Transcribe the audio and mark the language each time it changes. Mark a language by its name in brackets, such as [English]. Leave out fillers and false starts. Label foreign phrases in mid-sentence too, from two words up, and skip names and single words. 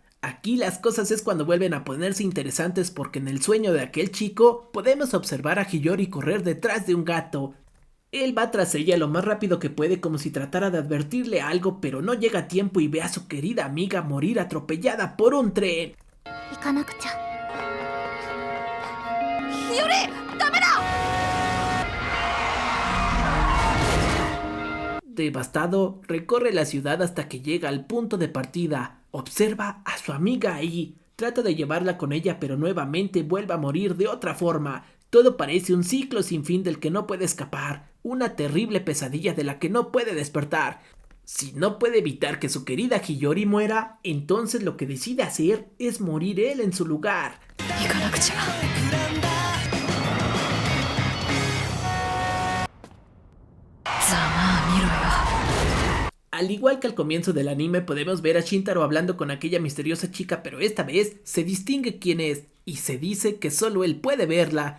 [Spanish] Aquí las cosas es cuando vuelven a ponerse interesantes porque en el sueño de aquel chico podemos observar a Hiyori correr detrás de un gato. Él va tras ella lo más rápido que puede como si tratara de advertirle algo, pero no llega a tiempo y ve a su querida amiga morir atropellada por un tren. [Japanese] 行かなくちゃ。日和、ダメだ。 [Spanish] Devastado, recorre la ciudad hasta que llega al punto de partida. Observa a su amiga ahí. Trata de llevarla con ella, pero nuevamente vuelve a morir de otra forma. Todo parece un ciclo sin fin del que no puede escapar, una terrible pesadilla de la que no puede despertar. Si no puede evitar que su querida Hiyori muera, entonces lo que decide hacer es morir él en su lugar. [Japanese] 行かなくちゃ。 [Spanish] Al igual que al comienzo del anime podemos ver a Shintaro hablando con aquella misteriosa chica, pero esta vez se distingue quién es y se dice que solo él puede verla.